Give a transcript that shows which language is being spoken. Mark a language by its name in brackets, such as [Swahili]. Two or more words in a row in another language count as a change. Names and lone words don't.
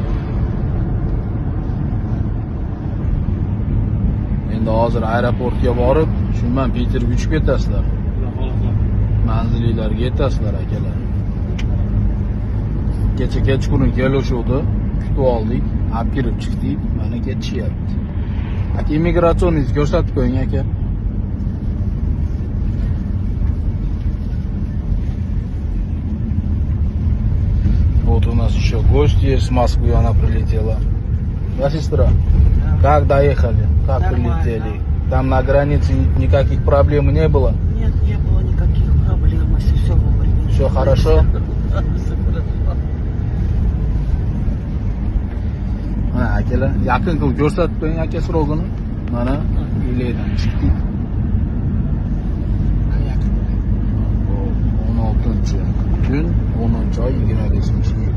[Uzbek] Endi hozir aeroportga borib, shundan Peterga uchib ketasizlar. Manzilinglarga yetasizlar akalar. Kecha kechqurun kelishuvdi, kutib oldik, olib kirib chiqdik, mana ketishyapti. Aka immigratsiyoningizni ko'rsatib qo'ying aka. [Russian] Вот у нас еще гость есть, с Москвы она прилетела. Да, сестра? Как доехали? Как прилетели? Там на границе никаких проблем не было? Нет, не было никаких проблем, если все вовремя. Все хорошо? Все хорошо. [Uzbek] Mana akalar, yaqin qilib ko'rsatib qo'ying aka srogini. Mana ilaydan chiqdik. 16-kun, 10-oy 25-yil.